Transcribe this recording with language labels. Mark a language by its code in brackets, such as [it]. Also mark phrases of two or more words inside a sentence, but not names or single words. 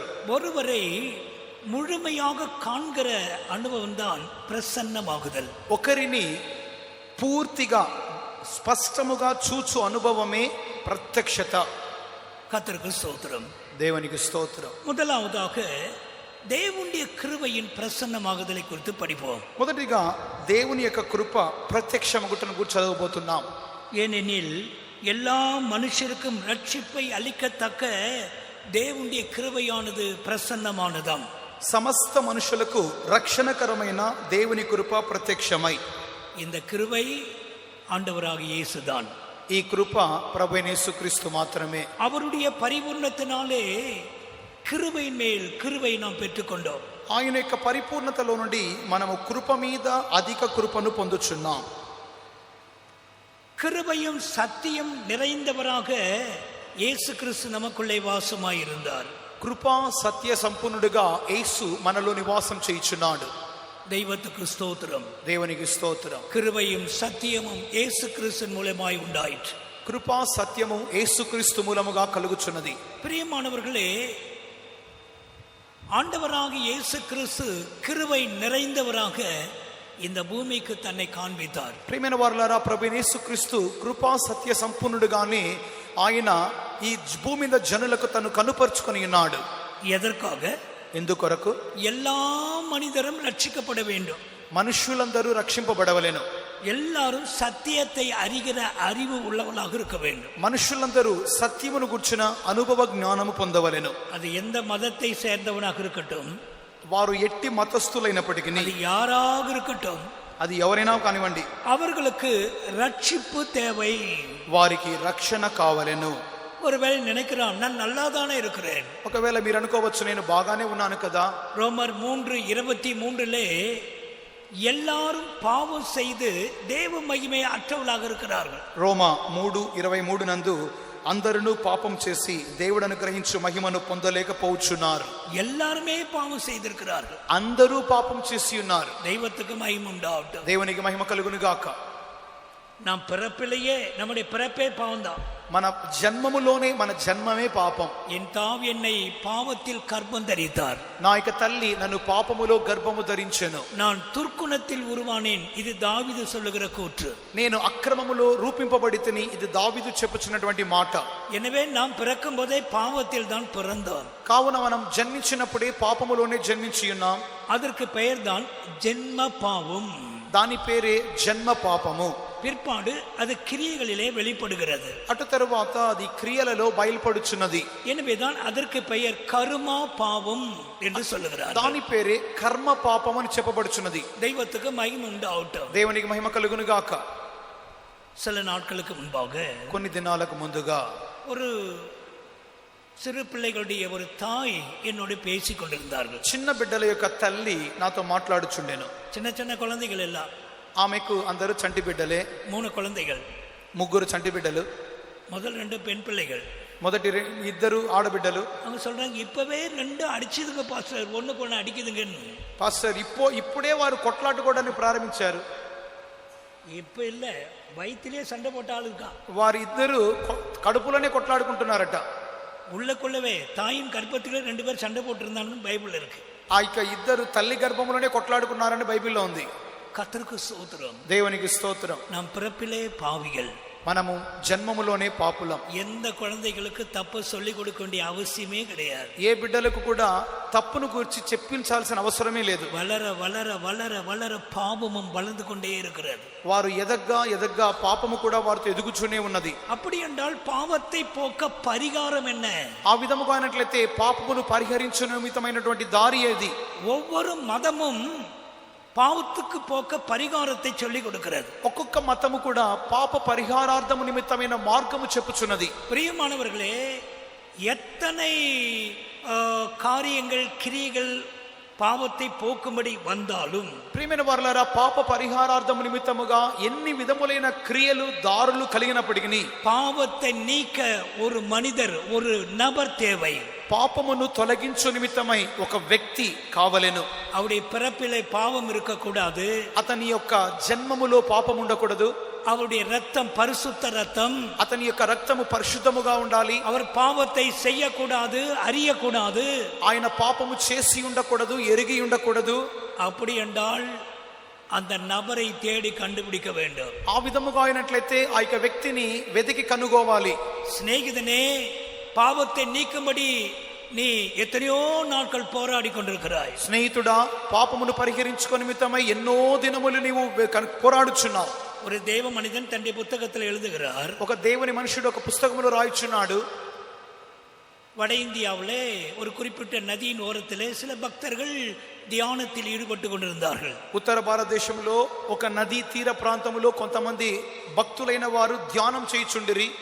[ta] ஒருவரை முழுமையாக காண்கிற அனுபவம் தான் ప్రసన్నమాగుదల్. [te] ఒకరిని పూర్తిగా స్పష్టముగా చూచు అనుభవమే ప్రత్యక్షత. [ta] கர்த்தருக்கு ஸ்தோத்திரம். [te] దేవునికి స్తోత్రం. [ta] முதலாவதாக [te] దేవుని కృపயின் [ta] ప్రసన్నమాగుదலை குறித்து படிப்போம். [te] మొదటిగా దేవుని యొక్క కృప ప్రత్యక్షమగుటను గురించి చదవబోతున్నాం. [ta] ஏனெனில் எல்லா மனுஷருக்கும் ரட்சிப்பை அளிக்கத்தக்க [te] దేవుని కృపయాனது [ta] ప్రసన్నமானதாம். [te] సమస్త మనుషులకు రక్షణకరమైన దేవుని కృప ప్రత్యక్షమై, [ta] இந்த கிருபை ஆண்டவராகிய இயேசுதான். [te] ఈ కృప ప్రభువైన యేసుక్రీస్తు మాత్రమే. [ta] அவருடைய பரிபூர்ணத்தினாலே கிருபையின் மேல் கிருபை நாம் பெற்றுக்கொண்டோம். [te] ఆయన యొక్క పరిపూర్ణతలో నుండి మనము కృప మీద అధిక కృపను పొందుచున్నాం. [ta] கிருபையும் சத்தியம் நிறைந்தவராக இயேசு கிறிஸ்து நமக்குள்ளே வாசமாயிருந்தார். [te] కృపా సత్య సంపూర్ణుడిగా యేసు మనలో నివాసం చేయుచున్నాడు. [ta] தெய்வத்துக்கு ஸ்தோத்திரம். [te] దేవునికి స్తోత్రం. [ta] கிருபையும் சத்தியமும் இயேசு கிறிஸ்து மூலமாய் உண்டாயிற்று. [te] కృపా సత్యము యేసుక్రీస్తు మూలముగా కలుగుచున్నది. [ta] பிரியமானவர்களே, ஆண்டவராகிய இயேசு கிறிஸ்து கிருபை நிறைந்தவராக இந்த பூமிக்கு தன்னை காண்பித்தார். [te] ప్రియమైన వారలారా, ప్రభువైన యేసుక్రీస్తు కృపా సత్య సంపూర్ణుడుగానే ఆయన ఈ భూమి మీద జనులకు తను కనుపరుచుకొని ఉన్నాడు. [ta] எதற்காக? [te] ఎందుకొరకు? [ta] எல்லா மனிதரும் ரட்சிக்கப்பட வேண்டும். [te] మనుష్యులందరూ రక్షింపబడవలెను. [ta] எல்லாரும் సత్యத்தை அறிகிற அறிவு உள்ளவர்களாக இருக்க வேண்டும். [te] మనుషులందరూ సత్యమును గుర్చిన అనుభవ జ్ఞానము పొందవలెను. [ta] அது எந்த மதத்தை சேர்ந்தவனாக இருக்கட்டும், [te] వారు ఎట్టి మతస్థులైనప్పటికీ, [ta] அது யாராக இருக்கட்டும், [te] అది ఎవరైనా కానివ్వండి, [ta] அவர்களுக்கு ரட்சிப்பு தேவை. [te] వారికి రక్షణ కావలెను. [ta] ஒருவேளை நினைக்கிறான், நான் நல்லா தானே இருக்கிறேன். [te] ఒకవేళ మీరు అనుకోవచ్చు, నేను బాగానే ఉన్నాను కదా. [ta] ரோமர் 3:23 எல்லாரும் பாவம் செய்து தேவ மகிமை அற்றவர்களாக இருக்கிறார்கள். [te] రోమా 3:23 నందు అందరూ పాపం చేసి దేవుడు అనుగ్రహించు మహిమను పొందలేకపోవచ్చున్నారు. [ta] எல்லாருமே பாவம் செய்திருக்கிறார்கள். [te] అందరూ పాపం చేసి ఉన్నారు. [ta] தெய்வத்துக்கு மகிமை உண்டாகட்டும். [te] దేవునికి మహిమ కలుగును గాక. [ta] நாம் பிறப்பிலேயே நம்முடைய பிறப்பே பாவம்தான். [te] మన జన్మములోనే మన జన్మమే పాపం. [ta] என் தாய் என்னை பாவத்தில் கர்ப்பம் தரித்தார். [te] నా యొక్క తల్లి నన్ను పాపములో గర్భము ధరించెను. [ta] நான் துர்க்குணத்தில் உருவானேன். இது தாவீது சொல்லுகிற கூற்று. [te] నేను అక్రమములో రూపింపబడితిని. ఇది దావీదు చెప్పుచున్నటువంటి మాట. [ta] எனவே நாம் பிறக்கும் போதே பாவத்தில் தான் பிறந்தோம். [te] కావున మనం జన్మించినప్పుడే పాపములోనే జన్మించి ఉన్నాం. [ta] அதற்கு பெயர் தான் ஜென்ம பாவம். [te] దాని పేరే జన్మ పాపము. [ta] பிற்பாடு அது கிரியைகளிலே வெளிப்படுகிறது. [te] అటు తరువాత అది క్రియలలో బయలుపడుచున్నది. [ta] எனவேதான் அதற்கு பெயர் கர்மா பாவம் என்று சொல்லுகிறார். [te] దాని పేరే కర్మ పాపం అని చెప్పబడుచున్నది. [ta] தெய்வத்துக்கு மகிமை உண்டாகட்டும். [te] దేవునికి మహిమ కలుగును గాక. [ta] சில நாட்களுக்கு முன்பாக, [te] కొన్ని దినాలకు ముందుగా, [ta] ஒரு சிறு பிள்ளைகளுடைய ஒரு தாய் என்னோடு பேசிக் கொண்டிருந்தார்கள். [te] చిన్న బిడ్డల యొక్క తల్లి నాతో మాట్లాడుచుండెను. [ta] சின்ன சின்ன குழந்தைகள் எல்லாம். [te] ఆమెకు అందరూ చంటి బిడ్డలే. [ta] 3 குழந்தைகள். [te] 3 చంటి బిడ్డలు. [ta] முதல் 2 பெண் பிள்ளைகள். [te] మొదటి ఇద్దరు ఆడబిడ్డలు. [ta] அவங்க சொல்றாங்க இப்பவே 2 அடிச்சதுங்க பாஸ்டர், ஒண்ணுக்கு ஒண்ணு அடிக்குதுங்கன்னு. [te] పాస్టర్ ఇప్పుడే వారు కొట్లాడుకోవడాన్ని ప్రారంభించారు. [ta] இப்ப இல்ல, வயிற்றிலே சண்டை போட்ட ஆளுக்கா. [te] వారి ఇద్దరు కడుపులోనే కొట్లాడుకుంటున్నారట. [ta] உள்ளக்குள்ளவே தாயின் கர்ப்பத்திலே 2 பேர் சண்டை போட்டு இருந்தாங்கன்னு பைபிள் இருக்கு. [te] ఆ ఇద్దరు తల్లి గర్భంలోనే కొట్లాడుకున్నారని బైబిల్లో ఉంది. [ta] கர்த்தருக்கு ஸ்தோத்திரம். [te] దేవునికి స్తోత్రం. [ta] நாம் பிறப்பிலே பாவிகள், [te] మనము జన్మములోనే పాపులం. [ta] எந்த குழந்தைகளுக்கு தப்பு சொல்லி கொடுக்க வேண்டிய அவசியமே கிடையாது. [te] ఏ బిడ్డలకు కూడా తప్పును గురించి చెప్పించాల్సిన అవసరమే లేదు. [ta] வளர வளர வளர வளர பாவமும் வளர்ந்து கொண்டே இருக்கிறது. [te] వారు ఎదగ్గా పాపము కూడా వారితో ఎదుగుచూనే ఉన్నది. [ta] அப்படி என்றால் பாவத்தை போக்க பரிகாரம் என்ன? [te] ఆ విధముగా అయినట్లయితే పాపమును పరిహరించు నిమిత్తమైనటువంటి దారి ఏది? [ta] ஒவ்வொரு மதமும் பாவத்துக்கு போக்க பரிகாரத்தை சொல்லி கொடுக்கிறது. [te] ఒక్కొక్క మతము కూడా పాప పరిహారార్థము నిమిత్తమైన మార్గము చెప్పుచున్నది. [ta] பிரியமானவர்களே, எத்தனை காரியங்கள் கிரியைகள் பாவத்தை போக்கும்படி வந்தாலும், [te] ప్రియమైన వారలారా, పాప పరిహారార్థము నిమిత్తముగా ఎన్ని విధములైన క్రియలు దారులు కలిగినప్పటికీ [ta] பாவத்தை நீக்க ஒரு மனிதர், ஒரு நபர் தேவை. [te] పాపమును తొలగించు నిమిత్తమై ఒక వ్యక్తి కావలెను. [ta] அவருடைய பிறப்பிலே பாவம் இருக்கக்கூடாது, [te] అతని యొక్క జన్మములో పాపం ఉండకూడదు, [ta] அவருடைய ரத்தம் பரிசுத்த ரத்தம், [te] అతని యొక్క రక్తము పరిశుద్ధముగా ఉండాలి, [ta] அவர் பாவத்தை செய்யக்கூடாது, அறியக்கூடாது. [te] ఆయన పాపము చేసి ఉండకూడదు, ఎరిగి ఉండకూడదు. [ta] அப்படி என்றால் அந்த நபரை தேடி கண்டுபிடிக்க வேண்டும். [te] ఆ విధముగా అయినట్లయితే ఆ యొక్క వ్యక్తిని వెతికి కనుగోవాలి. [ta] சிநேகிதனே, பாவத்தை நீக்கும்படி நீ எத்தனையோ நாட்கள் போராடி கொண்டிருக்கிறாய். [te] స్నేహితుడా, పాపమును పరిహరించుకో నిమిత్తమై ఎన్నో దినములు నీవు పోరాడుచున్నావు. [ta] ஒரு தேவ மனிதன் தன்னுடைய புத்தகத்தில் எழுதுகிறார். [te] ఒక దేవుని మనుషుడు ఒక పుస్తకములో రాయిచున్నాడు. [ta] வட இந்தியாவிலே ஒரு குறிப்பிட்ட நதியின் ஓரத்திலே சில பக்தர்கள் தியானத்தில் ஈடுபட்டு கொண்டிருந்தார்கள். [te] ఉత్తర భారతదేశంలో ఒక నదీ తీర ప్రాంతంలో కొంతమంది భక్తులైన వారు ధ్యానం చేయుచుండిరి.